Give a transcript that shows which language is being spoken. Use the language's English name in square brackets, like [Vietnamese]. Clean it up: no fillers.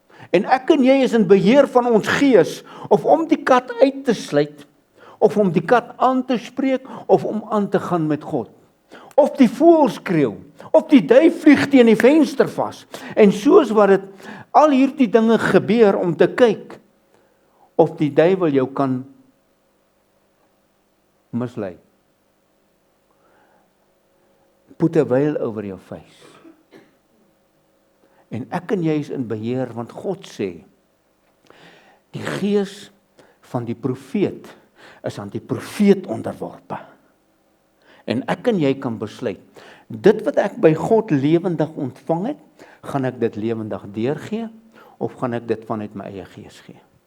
[Afrikaans] En ek en jy is in beheer van ons gees, of om die kat uit te sluit, of om die kat aan te spreek, of om aan te gaan met God. Of die voël skreeu, of die duif vlieg teen die venster vas. En soos wat dit al hierdie dinge gebeur om te kyk, of die duiwel jou kan mislei. [English] Put a veil over your face. [Afrikaans] En ek en jy is in beheer, want God sê, die gees van die profeet is aan die profeet onderworpe. En ek en jy kan besluit, dit wat ek by God lewendig ontvang het, gaan ek dit lewendig deurgee, of gaan ek dit vanuit my eie gees gee?